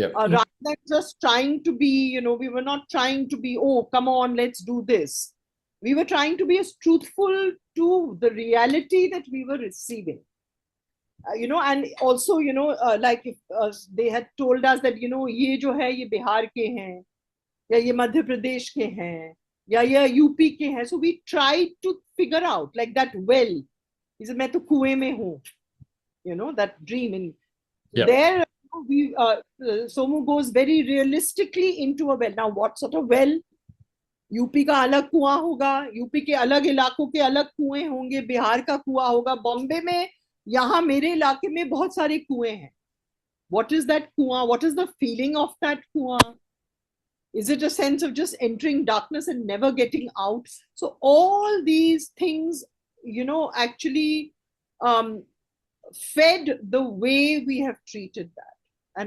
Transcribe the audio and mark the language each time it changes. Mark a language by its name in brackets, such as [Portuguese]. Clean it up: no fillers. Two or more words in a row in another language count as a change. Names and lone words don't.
[English] rather than just trying to be, we were not trying to be, oh, come on, let's do this. We were trying to be as truthful to the reality that we were receiving. And also, like if they had told us that, [Hindi] ये जो है, ये बिहार के हैं, या ये मध्य प्रदेश के हैं, या ये यूपी के हैं. [English] So we tried to figure out, like that well. He said, [Hindi] मैं तो कुएं में हूँ. [English] That dream. And there, Somu goes very realistically into a well. Now, what sort of well? [Hindi] यूपी का अलग कुआं होगा, यूपी के अलग इलाकों के अलग कुएं होंगे, बिहार का कुआं होगा, बॉम्बे में, यहाँ मेरे इलाके में बहुत सारे कुएं हैं. [English] What is that कुआं? What is the feeling of that कुआं? Is it a sense of just entering darkness and never getting out? So all these things, actually fed the way we have treated that.